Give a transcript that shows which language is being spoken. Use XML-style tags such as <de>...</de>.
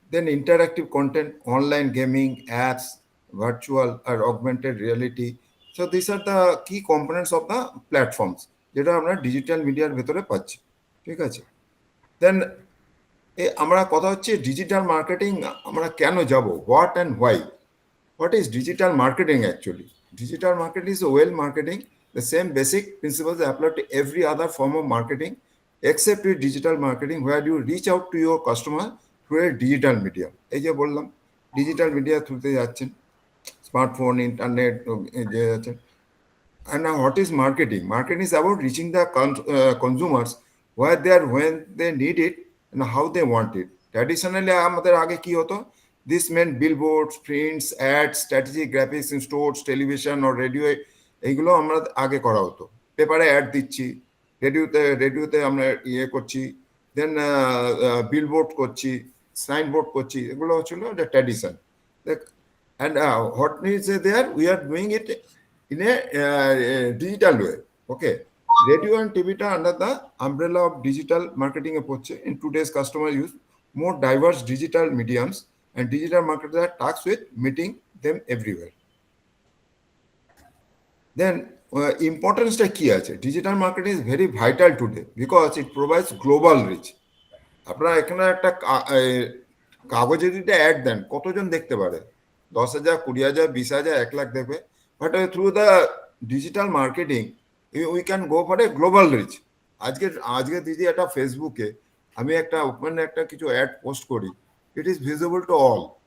<en>Then interactive content, online gaming, apps, virtual আর augmented reality. So this are the key components of the platforms,</en> <bn>যেটা আমরা digital মিডিয়ার ভেতরে পাচ্ছি, ঠিক আছে? দেন আমরা কথা হচ্ছে ডিজিটাল মার্কেটিং আমরা কেন যাব,</bn> <en>What and why. What is digital marketing actually? Digital marketing is well marketing. The same basic principles apply to every other form of marketing except with digital marketing, where you reach out to your customer through a digital media.</en> <bn>এই যে বললাম digital media থ্রুতে যাচ্ছেন, smartphone, internet যে যাচ্ছেন।</bn> <en>And now what is marketing? Marketing is about reaching the consumers where they are, when they need it and how they want it.</en> <bn>Traditionally আমাদের আগে কি হতো?</bn> <en>This meant billboards, prints, ads, strategic graphics in stores, television or radio,</en> <bn>এইগুলো আমরা আগে করা হতো। পেপারে অ্যাড দিচ্ছি, রেডিওতে আমরা করছি, দেন বিলবোর্ড করছি, সাইনবোর্ড করছি, এগুলো হচ্ছিল একটা tradition.</bn> <en>And what is there? We are doing it in a digital way. Okay, radio and TV টা under the umbrella of digital marketing approach. In today's customer use more diverse digital mediums, and digital marketers are tasked with meeting them everywhere.</en> <bn>Then importance-টা কি আছে?</bn> <en>Digital marketing is very vital today because it provides global reach.</en> <bn>আপনারা এখানে একটা কাগজে যদি add দেন, কতজন দেখতে পারে?</bn> <en>10,000, 20,000, 20,000,</en> <bn>1 লাখ দেখবে।</bn> <en>But through the digital marketing we can go for a global reach.</en> <bn>আজকে দিদি একটা ফেসবুকে আমি একটা কিছু অ্যাড পোস্ট করি,</bn> <en>It is visible to all.</en>